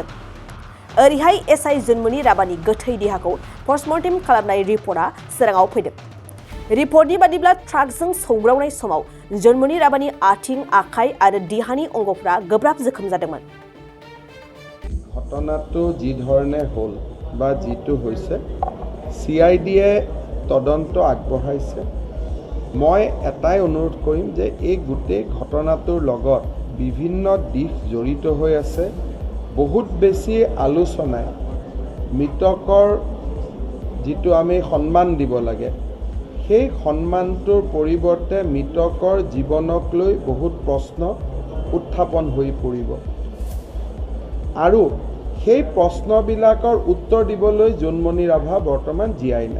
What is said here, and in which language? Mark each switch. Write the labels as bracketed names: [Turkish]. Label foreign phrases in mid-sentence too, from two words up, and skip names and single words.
[Bodo] ओरैहाय एसआई जोनमुनि राबानि गोथै देहाखौ पस्टमर्टेम खालामनाय रिपर्टआ सोराङाव फैदों। रिपर्टनि बादिब्ला ट्राकजों सौग्रावनाय समाव जोनमुनि राबानि आथिं, आखाइ आरो देहानि अंगफोरा गोब्राब जखम जादोंमोन। [Assamese] घटनाটো যি ধৰণে হ'ল বা যিটো হৈছে CIDয়ে তদন্ত আগবঢ়াইছে। মই এটাই অনুৰোধ কৰিম যে এই গোটেই ঘটনাটোৰ লগত বিভিন্ন দিশ জড়িত হৈ আছে। বহুত বেছি আলোচনাই মৃতকৰ যিটো আমি সন্মান দিব লাগে সেই সন্মানটোৰ পৰিৱৰ্তে মৃতকৰ জীৱনক লৈ বহুত প্ৰশ্ন উত্থাপন হৈ পৰিব আৰু সেই প্ৰশ্নবিলাকৰ উত্তৰ দিবলৈ জোনমণি ৰাভা বৰ্তমান জীয়াই নাই।